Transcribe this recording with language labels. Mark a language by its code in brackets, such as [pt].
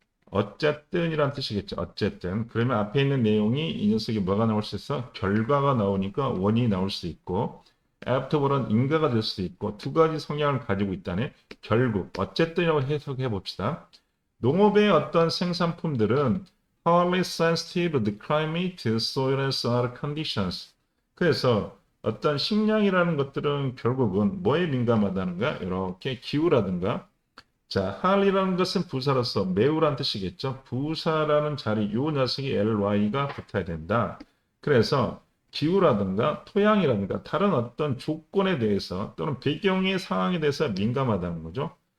[ko] 어쨌든이란 뜻이겠죠. 어쨌든. 그러면 앞에 있는 내용이 이 녀석이 뭐가 나올 수 있어? 결과가 나오니까 원인이 나올 수 있고 afterwar은 인과가 될 수도 있고 두 가지 성향을 가지고 있다네. 결국 어쨌든이라고 해석해 봅시다. 농업의 어떤 생산품들은 [en] highly sensitive to climate, soil and soil conditions. [ko] 그래서 어떤 식량이라는 것들은 결국은 뭐에 민감하다는가? 이렇게 기후라든가. 자, highly라는 것은 부사로서 매우란 뜻이겠죠. 부사라는 자리, 요 녀석이 ly가 붙어야 된다. 그래서 기후라든가 토양이라든가 다른 어떤 조건에 대해서 또는 배경의 상황에 대해서 민감하다는 거죠.